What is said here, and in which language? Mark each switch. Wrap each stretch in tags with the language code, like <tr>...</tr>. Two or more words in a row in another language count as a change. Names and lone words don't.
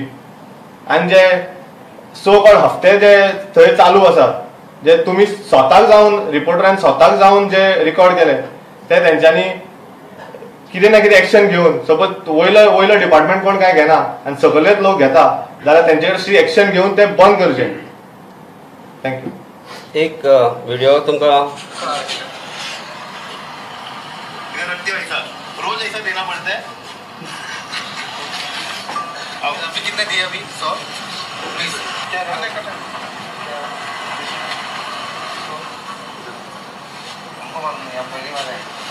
<kok>आनी जे</kok> <en>so called</en> <kok>हफ्ते जे थंय चालू आसा, जे तुमी स्वताक जावन रिपोर्टरान स्वताक जावन जे रिकॉर्ड केले ते तेंच्यांनी कितें ना कितें एक्शन घेवन, सपोज वयलो डिपार्टमेंट कोण काय घेना आनी सकयलेच लोक घेता जाल्यार तेंचे कडेन एक्शन घेवन ते बंद करचें. थँक्यू. एक व्हिडिओ तुमकां</kok> <hi>रोज ऐसा देना पड़ता है. अभी कितने दिए अभी 100 20 क्या रहने का हमको मालूम नहीं, आप पहली बार है.</hi>